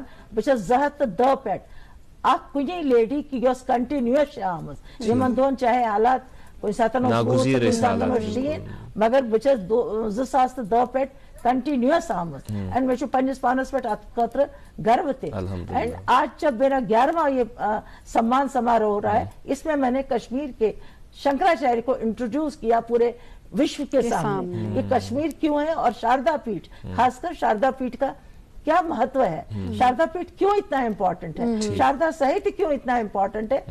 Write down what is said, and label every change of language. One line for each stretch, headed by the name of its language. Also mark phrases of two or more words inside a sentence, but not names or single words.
Kashmiri: بہٕ چھَس 2010 پٮ۪ٹھ اکھ کُنی لیڈی کہ یۄس کنٹِنیوس چھِ آمٕژ, یِمن دۄہن چاہے حالات کُنہِ ساتہن اوس کُنہِ ساتہن اوس شیٖن, مگر بہٕ چھَس 2010 پٮ۪ٹھ کنٹینیوس آمٕژ. اینڈ مےٚ چھُ پننِس پانس پٮ۪ٹھ اتھ خٲطرٕ گرو تہِ.
Hindi: एंड आज जब मेरा 11वां यह सम्मान समारोह हो रहा है, इस में ने कश्मीर के शंकराचार्य को इंट्रोड्यूस किया पूरे विश्व के सामने. यह कश्मीर क्यों है और शारदा पीठ, ख़ास कर शारदा पीठ का क्या महत्व है, शारदा पीठ क्यों इतना इम्पोर्टेंट है, शारदा साहित्य क्यों इतना इम्पोर्टेंट है.